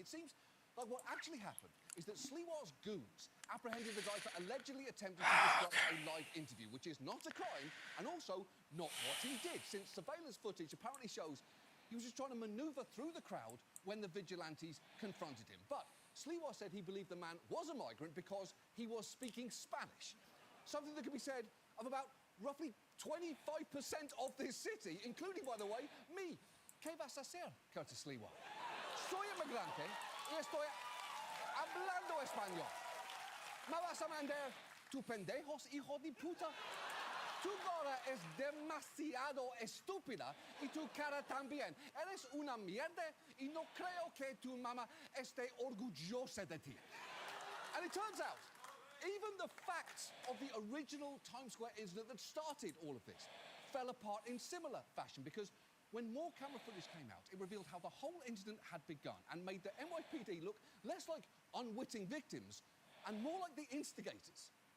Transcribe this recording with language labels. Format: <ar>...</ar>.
<en>It seems like what actually happened is that Sliwa's goons apprehended the guy for allegedly attempting to disrupt a live interview, which is not a crime, and also not what he did, since surveillance footage apparently shows he was just trying to maneuver through the crowd when the vigilantes confronted him. But Sliwa said he believed the man was a migrant because he was speaking Spanish. Something that can be said of about roughly 25% of this city, including, by the way, me.</en> <es>¿Qué vas a hacer, Curtis Sliwa? Soy inmigrante y estoy hablando español. ¿Me vas a mandar tu pendejos, hijo de puta? Tu cara es demasiado estúpida y tu cara también. Eres una mierda y no creo que tu mamá esté orgullosa de ti.</es> <en>And it turns out, even the facts of the original Times Square incident that started all of this fell apart in similar fashion, because when more camera footage came out, it revealed how the whole incident had begun and made the NYPD look less like unwitting victims and more like the instigators.</en>